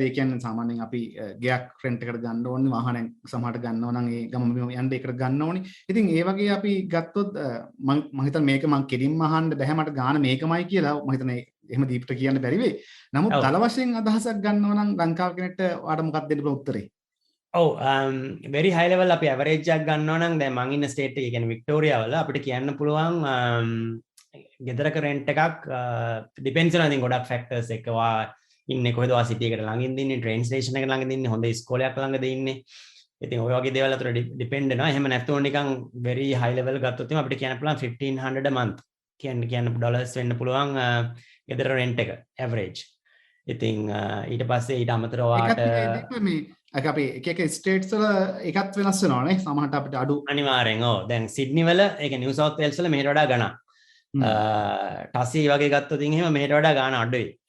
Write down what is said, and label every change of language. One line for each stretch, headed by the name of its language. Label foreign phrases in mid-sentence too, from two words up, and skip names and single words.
Sinhala: ඒ කියන්නේ සාමාන්‍යයෙන් අපි ගෙයක් රෙන්ට් එකට ගන්න ඕනේ, වාහනයක් සමහරට ගන්නවා නම් ඒ ගම යන්න ඒකට ගන්න ඕනේ. ඉතින් ඒ වගේ අපි ගත්තොත් මම හිතන්නේ මේක මම කෙලින්ම අහන්න බැහැ, මට ගාන මේකමයි කියලා. මම හිතන්නේ එහෙම දීප්ට කියන්න බැරි වෙයි. නමුත් දල වශයෙන් අදහසක් ගන්නවා නම් ලංකාව කෙනෙක්ට ඔයාලට මොකක්ද දෙන්න පුළුවන් උත්තරේ? ඔව්
English: very high level
Sinhala: අපි average එකක් ගන්නවා නම් දැන් මම ඉන්න state එකේ කියන්නේ වික්ටෝරියා වල අපිට කියන්න පුළුවන් ගෙදරක rent එකක්
English: depends on
Sinhala: ඉතින් ගොඩක් factors එක වා ඉන්නේ කොහෙද වා city එකට ළඟින්ද ඉන්නේ
English: train station
Sinhala: එකට ළඟින්ද ඉන්නේ හොඳ ඉස්කෝලයක් ළඟද ඉන්නේ ඉතින් ඔය වගේ දේවල් අතර depend වෙනවා එහෙම නැත්නම් නිකන්
English: very high level
Sinhala: ගත්තොත් අපිට කියන්න පුළුවන් 1500
English: a month
Sinhala: කියන්න dollars වෙන්න පුළුවන් ගෙදර rent එක average ඉතින් ඊට පස්සේ ඊට අමතරව වාට අපි එක ස්ටේට්ස් වල එකත් වෙනස් වෙනවානේ සමහරට අපිට අඩු අනිවාර්යෙන් ඔව් දැන් සිඩ්නි වල ඒක නිව් සවුත් වේල්ස් වල මෙහෙට වඩා ගණන් ටසි වගේ ගත්තොත් එහෙම මෙහෙට වඩා ගාන අඩුයි